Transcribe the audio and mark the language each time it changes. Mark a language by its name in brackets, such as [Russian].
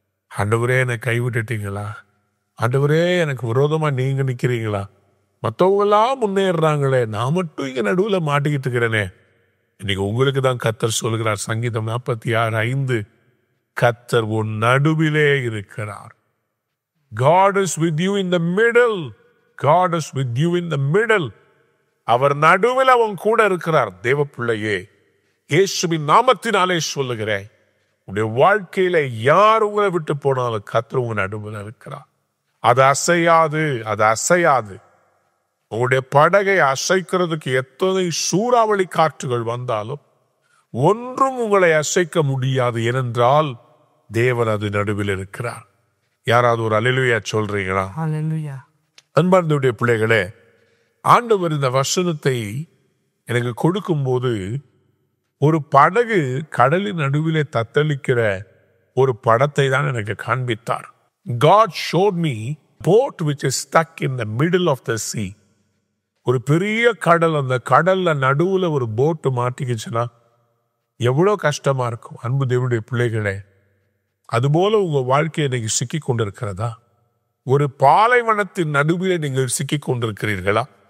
[Tamil] ஆண்டவரே, என்னை கைவிட்டுட்டீங்களா? ஆண்டவரே, எனக்கு விரோதமா நீங்க நிக்கிறீங்களா? மற்றவங்களாம் முன்னேறாங்களே, நான் மட்டும் இங்க நடுவுல மாட்டிக்கிட்டு இருக்கிறேனே. இன்னைக்கு உங்களுக்கு தான் கர்த்தர் சொல்கிறார், சங்கீதம் 46:5, கர்த்தர் உன் நடுவிலே இருக்கிறார். [English] God is with you in the middle. God is with you in the middle. [Tamil] அவர் நடுவில் அவன் கூட இருக்கிறார். தேவ பிள்ளையே, இயேசுவின் நாமத்தினாலே சொல்லுகிறேன், உடைய வாழ்க்கையில யார் உங்களை விட்டு போனாலும் கர்த்தர் உங்க நடுவில் இருக்கிறார். அது அசையாது, அது அசையாது. உங்களுடைய படகை அசைக்கிறதுக்கு எத்தனை சூறாவளி காற்றுகள் வந்தாலும் ஒன்றும் உங்களை அசைக்க முடியாது. ஏனென்றால் தேவன் அது நடுவில் இருக்கிறார். யாராவது ஒரு அல்லேலூயா சொல்றீங்களா? ஹல்லேலூயா. அன்பார்ந்தவருடைய பிள்ளைகளே, ஆண்டவர் இந்த வசனத்தை எனக்கு கொடுக்கும்போது ஒரு படகு கடலின் நடுவிலே தத்தளிக்கிற ஒரு படத்தை தான் எனக்கு காண்பித்தார். [English] God showed me boat which is stuck in the middle of the sea. [Tamil] ஒரு பெரிய கடல், அந்த கடல்ல நடுவுல ஒரு போட்டு மாட்டிக்கிச்சுன்னா எவ்வளவு கஷ்டமா இருக்கும். அன்பு தேவனுடைய பிள்ளைகளே, அதுபோல உங்க வாழ்க்கையை இன்னைக்கு சிக்கி கொண்டிருக்கிறதா? ஒரு பாலைவனத்தின் நடுவிலே நீங்கள் சிக்கி கொண்டிருக்கிறீர்களா?